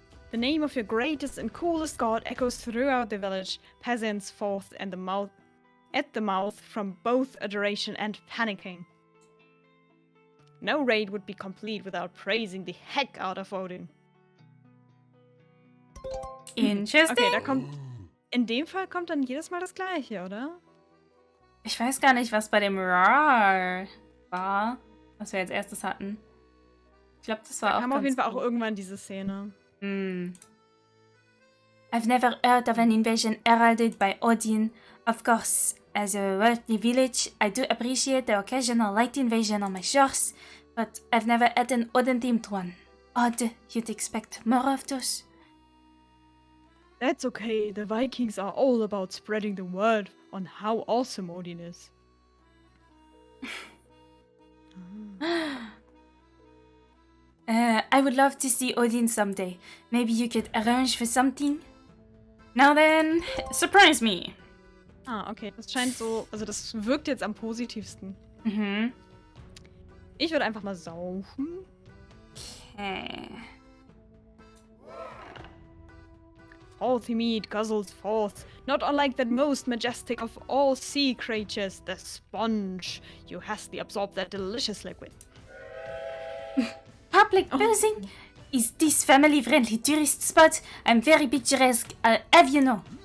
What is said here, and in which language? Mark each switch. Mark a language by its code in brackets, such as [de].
[en] The name of your greatest and coolest god echoes throughout the village. Peasants forth at the mouth from both adoration and panicking. No raid would be complete without praising the heck out of Odin. Interesting. [de] Okay, da kommt. In dem Fall kommt dann jedes Mal das Gleiche, oder? Ich weiß gar nicht, was bei dem Rar war, was wir als erstes hatten. Ich glaube, das war auch. Wir haben auf jeden Fall auch irgendwann diese Szene. [en] I've never heard of an invasion heralded by Odin. Of course, as a wealthy village, I do appreciate the occasional light invasion on my shores, but I've never had an Odin-themed one. Odd, you'd expect more of those. That's okay, the Vikings are all about spreading the word on how awesome Odin is. I would love to see Odin someday. Maybe you could arrange for something? Now then, surprise me! [de] Ah, okay, das scheint so, also das wirkt jetzt am positivsten. Mhm. Ich würde einfach mal saufen. Okay. [en] Frothy meat guzzles forth, not unlike that most majestic of all sea creatures, the sponge. You hastily absorb that delicious liquid. Public boozing? Is this family-friendly tourist spot? I'm very picturesque, I'll have you know.